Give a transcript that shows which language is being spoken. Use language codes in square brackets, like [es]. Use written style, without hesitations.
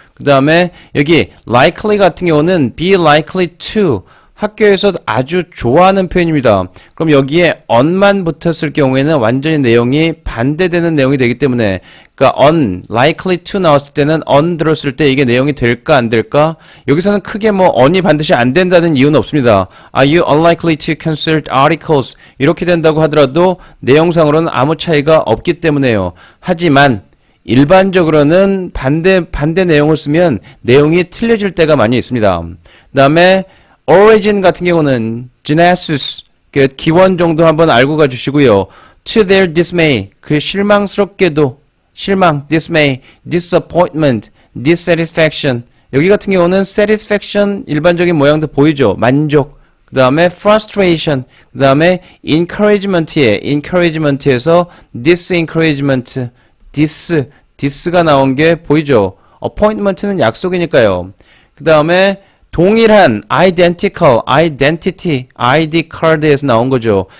[ko] 그 다음에 여기 likely 같은 경우는 [en] be likely to [ko] 학교에서 아주 좋아하는 표현입니다. 그럼 여기에 on만 붙었을 경우에는 완전히 내용이 반대되는 내용이 되기 때문에 그러니까 [en] unlikely to [ko] 나왔을 때는 on 들었을 때 이게 내용이 될까 안 될까? 여기서는 크게 뭐 on이 반드시 안 된다는 이유는 없습니다. [en] Are you unlikely to consult articles? [ko] 이렇게 된다고 하더라도 내용상으로는 아무 차이가 없기 때문에요. 하지만 일반적으로는 반대 내용을 쓰면 내용이 틀려질 때가 많이 있습니다. 그 다음에 origin 같은 경우는 genesis, 그 기원 정도 한번 알고 가주시고요. [en] to their dismay, [ko] 그 실망스럽게도, 실망, dismay, disappointment, dissatisfaction. 여기 같은 경우는 satisfaction 일반적인 모양도 보이죠. 만족. 그 다음에 frustration, 그 다음에 encouragement에서 disencouragement, dis가 나온 게 보이죠. appointment는 약속이니까요. 그 다음에 동일한 identical, identity, ID card에서 나온 거죠.